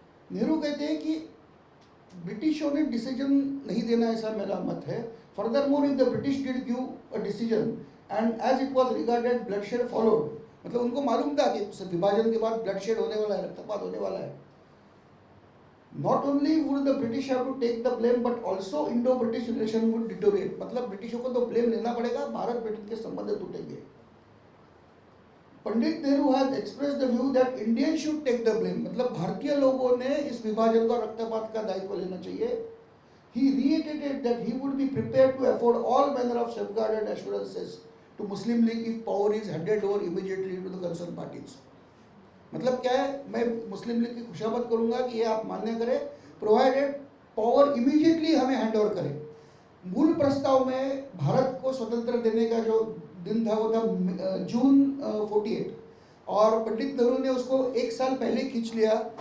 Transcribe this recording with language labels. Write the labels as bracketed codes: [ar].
[hi] नेहरू कहते हैं कि ब्रिटिशों ने डिसीजन नहीं देना, ऐसा मेरा मत है। [en] furthermore, if the British did give a decision, and as it was regarded bloodshed followed, [hi] मतलब उनको मालूम था कि विभाजन के बाद ब्लडशेड होने वाला है, रक्तपात होने वाला है. [en] Not only would the British have to take the blame, but also Indo-British relation would deteriorate. [hi] मतलब ब्रिटिशों को तो ब्लेम लेना पड़ेगा, भारत ब्रिटेन के संबंध टूटेंगे. [en] Pandit Nehru has expressed the view that Indian should take the blame, [hi] मतलब भारतीय लोगों ने इस विभाजन का रक्तपात का दायित्व लेना चाहिए. [en] He reiterated that he would be prepared to afford all manner of safeguard and assurances to Muslim League if power is handed over immediately to the concerned parties. [hi] मतलब क्या है, मैं मुस्लिम लीग की खुशामद करूंगा कि ये आप मान्य करें, [en] provided power immediately [hi] हमें हैंड ओवर करें. मूल प्रस्ताव में भारत को स्वतंत्र देने का जो दिन था वो था जून 48, और पंडित नेहरू ने उसको एक साल पहले खींच लिया.